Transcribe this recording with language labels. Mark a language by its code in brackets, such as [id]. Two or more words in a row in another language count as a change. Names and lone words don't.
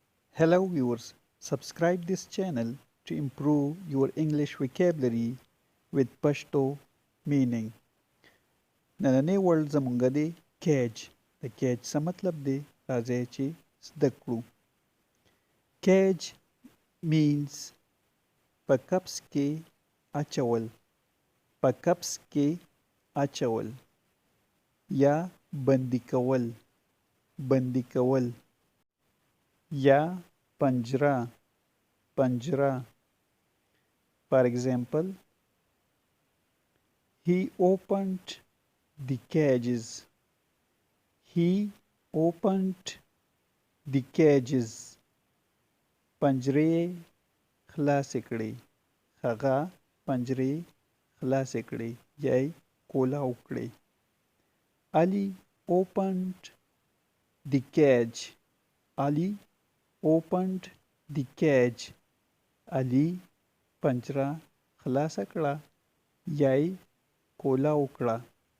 [en] Hello viewers, subscribe this channel to improve your English vocabulary with Pashto meaning. [ps] نننی ورلد زمونږ دی کیج. د کیج څه مطلب دی؟ راځئ چې زده کړو. کیج means په کپس کې اچول. په کپس کې اچول یا بندي کول. بندي کول یا پنجره. پنجره. [en] For example, he opened the cages. He opened the cages. [ps] پنجرې خلاصې کړې. هغه پنجرې خلاصې کړې یا یې کولاو کړې. [en] Ali opened the cage. Ali opened the cage. [ps] علي پنجره خلاصه کړه یا یې کولاو کړه.